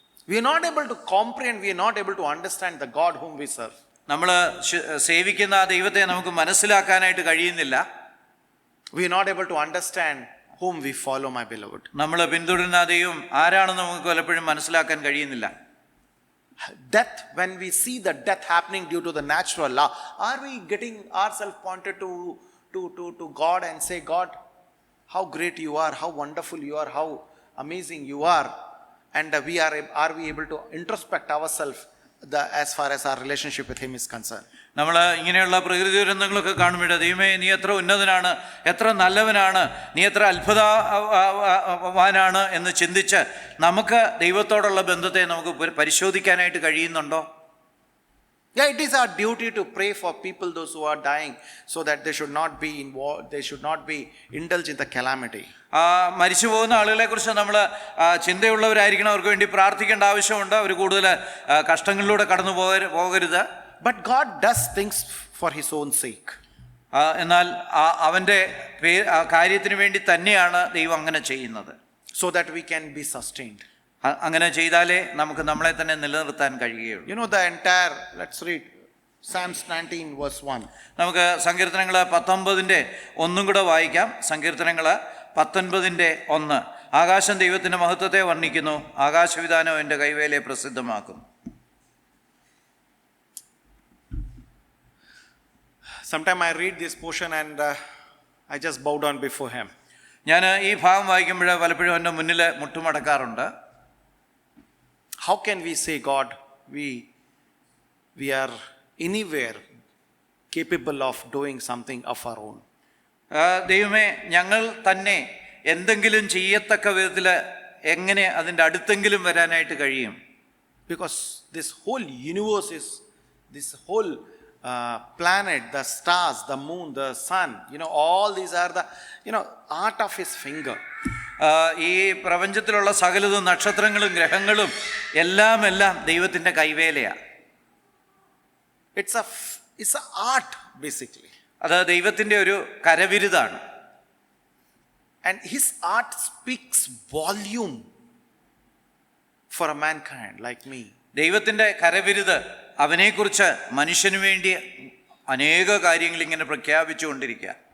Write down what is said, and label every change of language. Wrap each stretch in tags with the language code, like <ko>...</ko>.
<en>We are not able to comprehend, we are not able to understand the God whom we serve.</en> <ml>നമ്മൾ സേവിക്കുന്ന ആ ദൈവത്തെ നമുക്ക് മനസ്സിലാക്കാനായിട്ട് കഴിയുന്നില്ല.</ml> <en>We are not able to understand whom we follow, my beloved.</en> <ml>നമ്മൾ പിന്തുടരുന്ന ആ ദൈവം ആരാണെന്ന് നമുക്ക് പലപ്പോഴും മനസ്സിലാക്കാൻ കഴിയുന്നില്ല.</ml> <en>Death, when we see the death happening due to the natural law, are we getting ourselves pointed to God and say, God, how great you are, how wonderful you are, how amazing you are? And are we able to introspect ourselves as far as our relationship with him is concerned?</en> <ml>നമ്മൾ ഇങ്ങനെയുള്ള പ്രകൃതി ദുരന്തങ്ങളൊക്കെ കാണുമ്പോൾ ദൈവമേ നീ എത്ര ഉന്നതനാണ്, എത്ര നല്ലവനാണ്, നീ എത്ര അത്ഭുതവാനാണ് എന്ന് ചിന്തിച്ച് നമുക്ക് ദൈവത്തോടുള്ള ബന്ധത്തെ നമുക്ക് പരിശോധിക്കാനായിട്ട് കഴിയുന്നുണ്ടോ?</ml> <en>Yeah, it is our duty to pray for people, those who are dying, so that they should not be involved, they should not be indulged in the calamity.</en> <ml>മരിച്ചു പോകുന്ന ആളുകളെ കുറിച്ച് നമ്മൾ ചിന്തയുള്ളവരായിരിക്കണം. അവർക്ക് വേണ്ടി പ്രാർത്ഥിക്കേണ്ട ആവശ്യമുണ്ട്. അവർ കൂടുതൽ കഷ്ടങ്ങളിലൂടെ കടന്നു പോകരുത്.</ml> <en>but God does things for his own sake.</en> <ml>എന്നാൽ അവൻ്റെ കാര്യത്തിന് വേണ്ടി തന്നെയാണ് ദൈവം അങ്ങനെ ചെയ്യുന്നത്.</ml> <en>So that we can be sustained.</en> <ml>അങ്ങനെ ചെയ്താലേ നമുക്ക് നമ്മളെ തന്നെ നിലനിർത്താൻ കഴിയുകയുള്ളൂ.</ml> <en>You know the entire, let's read Psalms 19 verse 1.</en> <ml>നമുക്ക് സങ്കീർത്തനങ്ങൾ 19 ഒന്നും കൂടെ വായിക്കാം. സങ്കീർത്തനങ്ങൾ 19 1. ആകാശം ദൈവത്തിൻ്റെ മഹത്വത്തെ വർണ്ണിക്കുന്നു, ആകാശവിധാനം എൻ്റെ കൈവേലയെ പ്രസിദ്ധമാക്കുന്നു.</ml> <en>Sometimes I read this portion and I just bow down before him.</en> <ml>ഞാൻ ഈ ഭാഗം വായിക്കുമ്പോൾ പലപ്പോഴും എൻ്റെ മുന്നിൽ മുട്ടുമടക്കാറുണ്ട്.</ml> <en>How can we say, God, we are anywhere capable of doing something of our own?</en> <ml>ദൈവമേ, ഞങ്ങൾ തന്നെ എന്തെങ്കിലും ചെയ്യത്തക്ക വിധത്തിൽ എങ്ങനെ അതിൻ്റെ അടുത്തെങ്കിലും വരാനായിട്ട് കഴിയും?</ml> <en>Because this whole universe is, this whole planet, the stars, the moon, the sun, all these are the, art of his finger.</en> <ml>ഈ പ്രപഞ്ചത്തിലുള്ള സകലതും നക്ഷത്രങ്ങളും ഗ്രഹങ്ങളും എല്ലാം ദൈവത്തിൻ്റെ കൈവേലയാണ്.</ml> <en>It's a art basically.</en> <ml>അത് ദൈവത്തിൻ്റെ ഒരു കരവിരുതാണ്.</ml> <en>And his art speaks volume for a mankind like me.</en> <ml>ദൈവത്തിൻ്റെ കരവിരുത് അവനെക്കുറിച്ച് മനുഷ്യന് വേണ്ടി അനേക കാര്യങ്ങൾ ഇങ്ങനെ പ്രഖ്യാപിച്ചുകൊണ്ടിരിക്കുക.</ml>